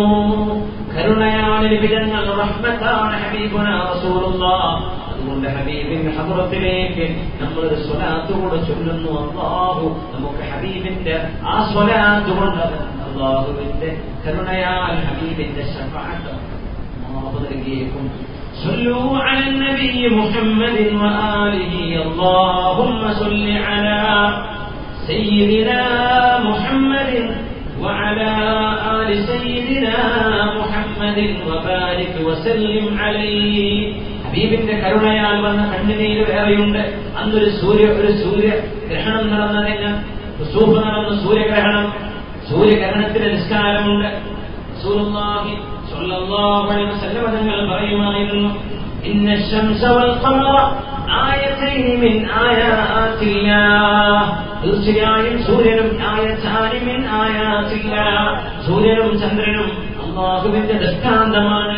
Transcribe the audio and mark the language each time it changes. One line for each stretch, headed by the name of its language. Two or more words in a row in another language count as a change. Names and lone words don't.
Malayalam: കരുണയാണ് നബി തങ്ങൾ, റഹ്മത്താണ്
Arabic: حبيبنا رسول الله.
Malayalam: അതുകൊണ്ട് ഹബീബിന്റെ ഹദ്റത്തിലേക്ക് നമ്മൾ ഒരു സ്വലാത്ത് കൂടെ ചൊല്ലുന്നു. അല്ലാഹു നമുക്ക് ഹബീബിന്റെ ആ സ്വലാത്ത് കൊണ്ട് അല്ലാഹുവിന്റെ കരുണയാൽ ഹബീബിന്റെ ശഫാഅത്ത് അല്ലാഹു നൽകിയേക്കും.
Arabic: صلوا على النبي محمد وآله اللهم صل على سيدنا محمد وعلى آل سيدنا محمد وبارك وسلم عليه.
Malayalam: ഹബീബിന്റെ കരുണയാൽ വന്ന കണ്ണുനീര് വേറെയുണ്ട്. അന്നൊരു സൂര്യഗ്രഹണം നടന്നതിന് സൂര്യഗ്രഹണം, സൂര്യഗ്രഹണത്തിന് നിസ്കാരമുണ്ട്.
Arabic: رسول الله صلى الله عليه وسلم
Malayalam: തങ്ങൾ പറയുമായിരുന്നു,
Arabic: إن الشمس والقمر آيتين من آيات الله,
Malayalam: തീർച്ചയായും സൂര്യനും
Arabic: آيتان من آيات الله,
Malayalam: സൂര്യനും ചന്ദ്രനും അല്ലാഹുവിന്റെ ദൃഷ്ടാന്തമാണ്.